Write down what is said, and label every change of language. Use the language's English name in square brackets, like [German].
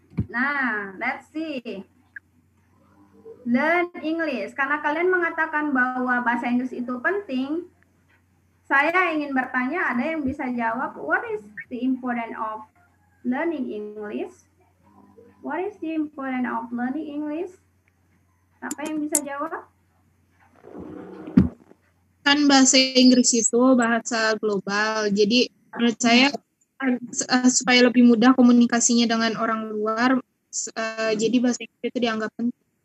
[English] Nah, let's see. Learn English. [Indonesian] Karena kalian mengatakan bahwa bahasa Inggris itu penting, saya ingin bertanya, ada yang bisa jawab, [English] what is the importance of learning English? What is the importance of learning English? [Indonesian] Siapa yang bisa jawab? Kan bahasa Inggris itu bahasa global, jadi menurut saya supaya lebih mudah komunikasinya dengan orang luar, jadi bahasa Inggris itu dianggap penting.